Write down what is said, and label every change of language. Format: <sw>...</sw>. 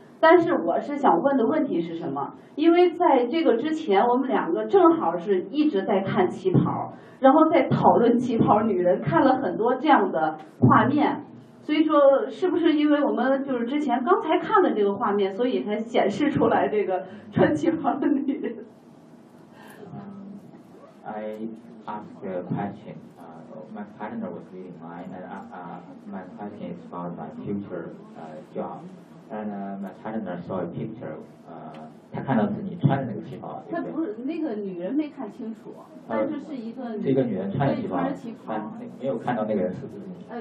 <zh>但是我是想问的问题是什么？因为在这个之前，我们两个正好是一直在看旗袍，然后在讨论旗袍女人，看了很多这样的画面。所以说，是不是因为我们就是之前刚才看的这个画面，所以才显示出来这个穿旗袍的女人？</zh> <en>I ask a question. My partner was reading mine, and my question is about my future job. And my partner saw a picture.</en> <zh>他看到是你穿的那个旗袍。他不是那个女人没看清楚，但就是一个这个女人穿的旗袍，穿没有看到那个人是不是你？</zh>